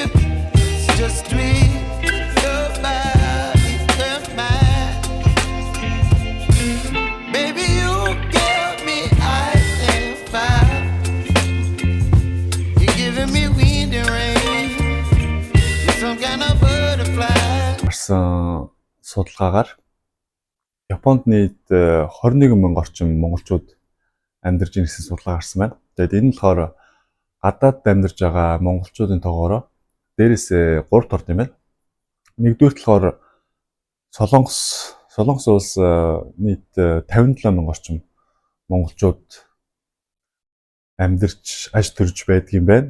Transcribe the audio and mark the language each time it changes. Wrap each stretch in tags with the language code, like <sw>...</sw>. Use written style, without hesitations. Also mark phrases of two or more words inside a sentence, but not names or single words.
<en>It's just twist your body and mine. Baby, you give me ice and fire. You're giving me wind and rain. You're some kind of butterfly.</en> <mn>Гарсан судалгаагаар Японд нийт 21,000 орчим монголчууд амьдарч байна гэсэн судалгаа гарсан байна. Тэгээд энэ нь болохоор гадаад амьдарч байгаа монголчуудын тоогоороо дээрээс 3 орд юм байна. Нэгдүгээр болохоор Солонгос улс нийт 57,000 орчим монголчууд амьдарч аж төрж байдаг юм байна.</mn>